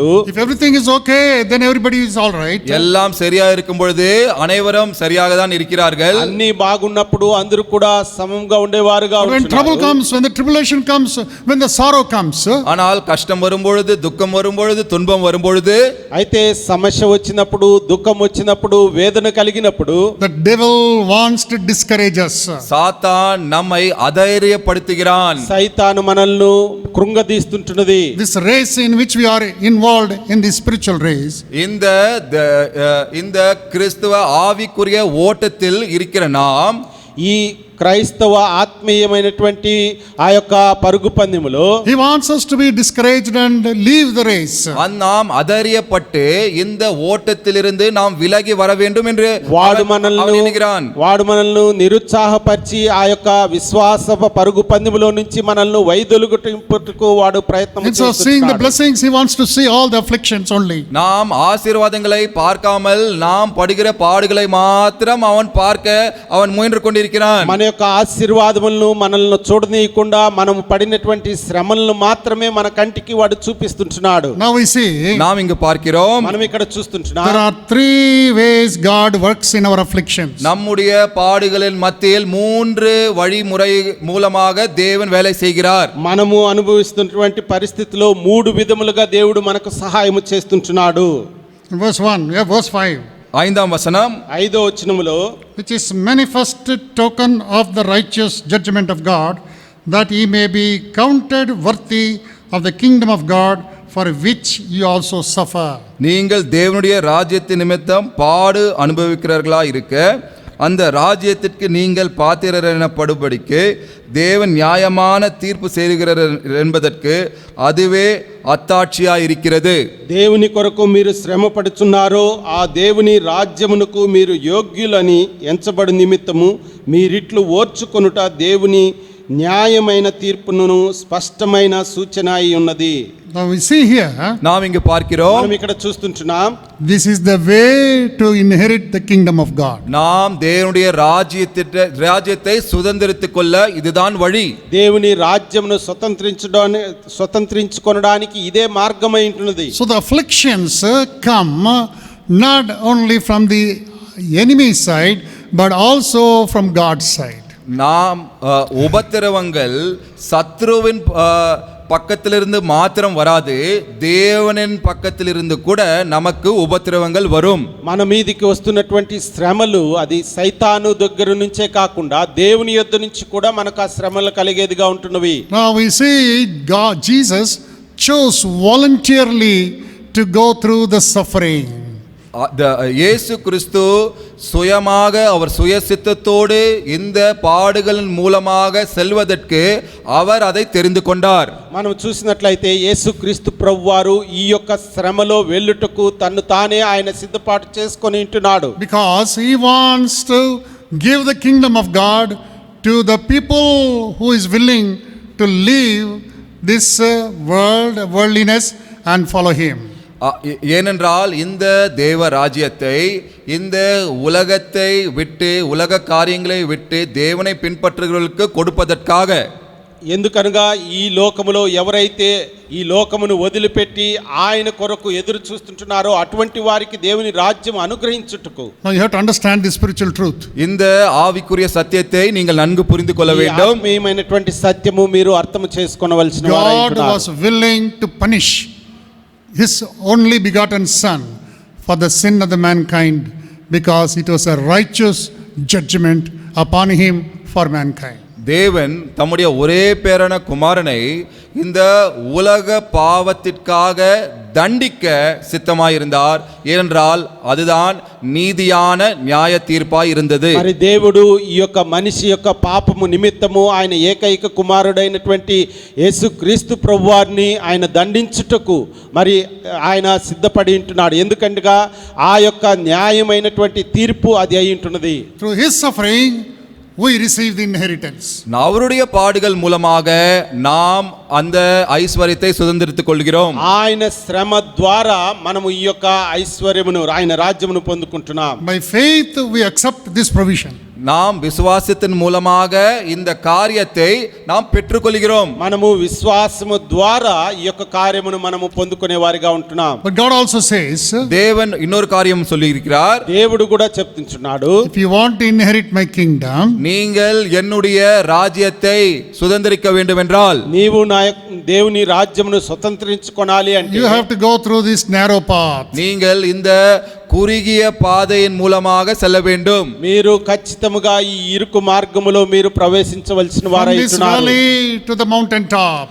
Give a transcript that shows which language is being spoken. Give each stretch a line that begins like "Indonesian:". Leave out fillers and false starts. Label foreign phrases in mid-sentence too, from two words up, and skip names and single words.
English: If everything is okay, then everybody is all right.
Tamil: எல்லாம் சரியா இருக்கும் பொழுது அனைவரும் சரியாக தான் இருக்கிறார்கள்.
Telugu: అన్ని బాగున్నప్పుడు అందరూ కూడా సమంగా ఉండేవారుగా
English: But when trouble
Telugu: ఉంటున్నారు.
English: comes, when the tribulation comes, when the sorrow comes,
Tamil: ஆனால் கஷ்டம் வரும் பொழுது, துக்கம் வரும் பொழுது, துன்பம் வரும் பொழுது,
Telugu: అయితే సమస్య వచ్చినప్పుడు, దుఃఖం వచ్చినప్పుడు, వేదన కలిగినప్పుడు
English: the devil wants to discourage us.
Tamil: சாத்தான் நம்மை அதைரியப்படுத்துகிறான்.
Telugu: సైతాను మనల్ని కృంగదీస్తుంటున్నది.
English: This race in which we are involved in the spiritual race,
Tamil: இந்த கிறிஸ்துவ ஆவிக்குரிய ஓட்டத்தில் இருக்கிற நாம்
Telugu: ఈ క్రైస్తవ ఆత్మీయమైనటువంటి ఆ యొక్క పరుగు పందెములో
English: he wants us to be discouraged and leave the race.
Tamil: நாம் அதறியப்பட்டு இந்த ஓட்டத்திலிருந்து நாம் விலகி வர வேண்டும் என்று
Telugu: వాడు
Tamil: அவன் எண்ணுகிறான்.
Telugu: మనల్ని నిరుత్సాహపరిచి ఆ యొక్క విశ్వాస పరుగు పందెములో నుంచి మనల్ని వైదొలుగుటకు వాడు ప్రయత్నం
English: Instead of seeing the blessings, he wants to see all the afflictions only.
Tamil: நாம் ஆசீர்வாதங்களை பார்க்காமல் நாம் படுகிற பாடுகளை மாத்திரம் அவன் பார்க்க அவன் முயன்று கொண்டிருக்கிறான்.
Telugu: మన యొక్క ఆశీర్వాదములను మనల్ని చూడనీయకుండా మనము పడినటువంటి శ్రమలను మాత్రమే మన కంటికి వాడు చూపిస్తుంటున్నాడు.
English: Now we see
Tamil: நாம் இங்கு பார்க்கிறோம்,
Telugu: మనం ఇక్కడ చూస్తుంటున్నాం.
English: there are three ways God works in our afflictions.
Tamil: நம்முடைய பாடுகளின் மத்தியில் 3 வழிமுறை மூலமாக தேவன் வேலை செய்கிறார்.
Telugu: మనము అనుభవిస్తున్నటువంటి పరిస్థితిలో 3 విధములుగా దేవుడు మనకు సహాయం చేస్తుంటున్నాడు.
English: In verse 1, we have verse 5.
Tamil: 5ஆம் வசனம்,
Telugu: 5వ వచనములో
English: Which is manifested token of the righteous judgment of God, that ye may be counted worthy of the kingdom of God, for which ye also suffer.
Tamil: நீங்கள் தேவனுடைய ராஜ்யத்தின் நிமித்தம் பாடு அனுபவிக்கிறவர்களா இருக்க அந்த ராஜ்யத்திற்கு நீங்கள் பாத்திரர் எனப்படும்படிக்கு தேவன் நியாயமான தீர்ப்பு செய்கிறார் என்பதற்கு அதுவே అత్తాక్షియాయి இருக்கிறது.
Telugu: దేవుని కొరకు మీరు శ్రమ పడుచున్నారో ఆ దేవుని రాజ్యమునకు మీరు యోగ్యులని ఎంచబడి నిమిత్తము మీరిట్లు ఓర్చుకొనుట దేవుని న్యాయమైన తీర్పును స్పష్టమైన సూచన అయి ఉన్నది.
English: Now we see here,
Tamil: நாம் இங்கு பார்க்கிறோம்,
Telugu: మనం ఇక్కడ చూస్తుంటున్నాం,
English: this is the way to inherit the kingdom of God.
Tamil: நாம் தேவனுடைய ராஜ்யத்தை சுதந்திரித்துக் கொள்ள இதுதான் வழி.
Telugu: దేవుని రాజ్యమును స్వతంత్రించుకొనడానికి ఇదే మార్గమై ఉంటున్నది.
English: So the afflictions come not only from the enemy side but also from God's side.
Tamil: நாம் உபத்திரவங்கள் சத்ருவின் பக்கத்திலிருந்து மாத்திரம் வராது, தேவனின் பக்கத்திலிருந்து கூட நமக்கு உபத்திரவங்கள் வரும்.
Telugu: మన మీదికి వస్తున్నటువంటి శ్రమలు అది సైతాను దగ్గర నుంచే కాకుండా దేవుని యొద్ద నుంచి కూడా మనకు ఆ శ్రమలు కలిగేదిగా ఉంటున్నవి.
English: Now we see God, Jesus chose voluntarily to go through the suffering.
Tamil: இயேசு கிறிஸ்து சுயமாக அவர் சுய சித்தத்தோடு இந்த பாடுகளின் மூலமாக செல்வதற்கு அவர் அதை தெரிந்து கொண்டார்.
Telugu: మనం చూసినట్లయితే యేసుక్రీస్తు ప్రభువారు ఈ యొక్క శ్రమలో వెళ్ళుటకు తన్ను తానే ఆయన సిద్ధపాటు చేసుకొని ఉంటున్నాడు.
English: Because he wants to give the kingdom of God to the people who is willing to leave this worldliness and follow him.
Tamil: ஏனென்றால் இந்த தேவ ராஜ்யத்தை, இந்த உலகத்தை விட்டு, உலக காரியங்களை விட்டு தேவனை பின்பற்றுகிறவர்களுக்கு கொடுப்பதற்காக.
Telugu: ఎందుకనగా ఈ లోకములో ఎవరైతే ఈ లోకమును వదిలిపెట్టి ఆయన కొరకు ఎదురు చూస్తుంటున్నారో అటువంటి వారికి దేవుని రాజ్యం అనుగ్రహించుటకు.
English: Now you have to understand this spiritual truth.
Tamil: இந்த ఆవికుரிய సత్యத்தை நீங்கள் నన్ను புரிந்து கொள்ள வேண்டும்.
Telugu: ఆత్మీయమైనటువంటి సత్యము మీరు అర్థం చేసుకొనవలసిన వారై
English: God
Telugu: ఉన్నారు.
English: was willing to punish his only begotten son for the sin of the mankind, because it was a righteous judgment upon him for mankind.
Tamil: தேவன் தம்முடைய ஒரே பேரான குமாரனை இந்த உலக பாவத்திற்காக தண்டிக்க சித்தமாயிருந்தார். ஏனென்றால் அதுதான் நீதியான நியாய தீர்ப்பாய் இருந்தது.
Telugu: మరి దేవుడు ఈ యొక్క మనిషి యొక్క పాపము నిమిత్తము ఆయన ఏకైక కుమారుడైనటువంటి యేసుక్రీస్తు ప్రభువారిని ఆయన దండించుటకు మరి ఆయన సిద్ధపడి ఉంటున్నాడు. ఎందుకంటే ఆ యొక్క న్యాయమైనటువంటి తీర్పు అది అయి ఉంటున్నది.
English: Through his suffering we receive the inheritance.
Tamil: அவருடைய பாடுகள் மூலமாக நாம் அந்த ஐஸ்வர்யத்தை சுதந்திரித்துக் கொள்கிறோம்.
Telugu: ఆయన శ్రమ ద్వారా మనము ఈ యొక్క ఐశ్వర్యమును ఆయన రాజ్యమును పొందుకుంటున్నాం.
English: By faith we accept this provision.
Tamil: நாம் விசுவாசத்தின் மூலமாக இந்த காரியத்தை நாம் பெற்றுக்கொள்கிறோம்.
Telugu: మనము విశ్వాసము ద్వారా ఈ యొక్క కార్యమును మనము పొందుకునే వారిగా ఉంటున్నాం.
English: But God also says,
Tamil: தேவன் இன்னொரு காரியம் சொல்லி இருக்கிறார்.
Telugu: దేవుడు కూడా చెప్తున్నాడు,
English: if you want to inherit my kingdom,
Tamil: நீங்கள் என்னுடைய ராஜ்யத்தை சுதந்திரிக்க வேண்டும் என்றால்,
Telugu: నీవు నా దేవుని రాజ్యమును స్వతంత్రించుకొనాలి అంటే
English: you have to go through this narrow path.
Tamil: நீங்கள் இந்த குறுகிய பாதையின் மூலமாக செல்ல வேண்டும்.
Telugu: మీరు ఖచ్చితంగా ఈ ఇరుకు మార్గములో మీరు ప్రవేశించవలసిన
English: From
Telugu: వారై
English: this
Telugu: ఉంటున్నారు.
English: valley to the mountain top.